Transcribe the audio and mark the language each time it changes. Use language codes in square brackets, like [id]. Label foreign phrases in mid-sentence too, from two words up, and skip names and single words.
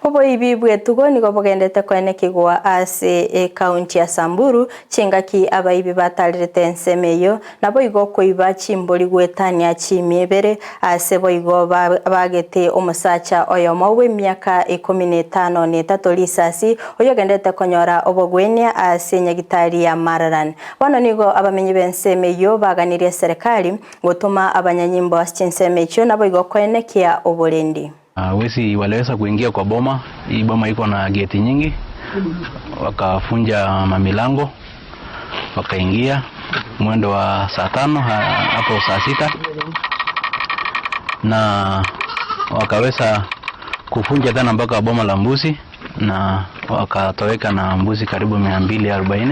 [guz] Obo ibi bwetugo niko bogendete kwene kigwa ase county ya Samburu chingaki abaibi batalirete ensemeyo nabo igo koiba chimbori gwetania chimiebere ase boigo bagete omusacha oyomo w'emyaka 15 n'etatu lisasi oyogendete konyora obogwenia ase nyagitari ya Mararan. Bano nigo abamenyi bensemeyo baganirie serikali gutuma abanyanyimbo ase ensemeyo nabo igo kwene kia oborendi. [sw] Wezi waliweza kuingia kwa boma. Hii boma iko na geti nyingi. Wakafunja mamilango. Wakaingia mwendo wa saa 5 hapo saa 6. Na wakaweza kufunja tena mpaka boma la mbuzi na wakatoweka na mbuzi karibu 240.